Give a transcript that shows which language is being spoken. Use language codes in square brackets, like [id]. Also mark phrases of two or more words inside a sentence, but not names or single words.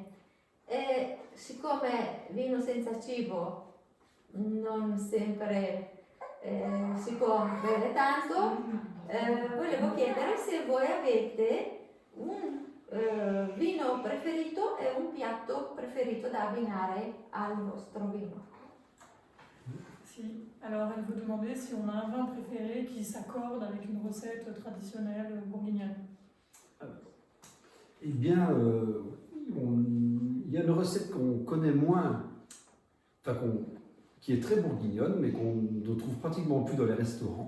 [it] Siccome vino senza cibo non sempre si può bere tanto, volevo chiedere se voi avete un vino preferito e un piatto preferito da abbinare al vostro vino. Si, [fr] alors elle vous demandait si on a un vin préféré qui s'accorde avec une recette traditionnelle bourguignonne. Eh bien, il y a une recette qu'on connaît moins, qui est très bourguignonne, mais qu'on ne trouve pratiquement plus dans les restaurants.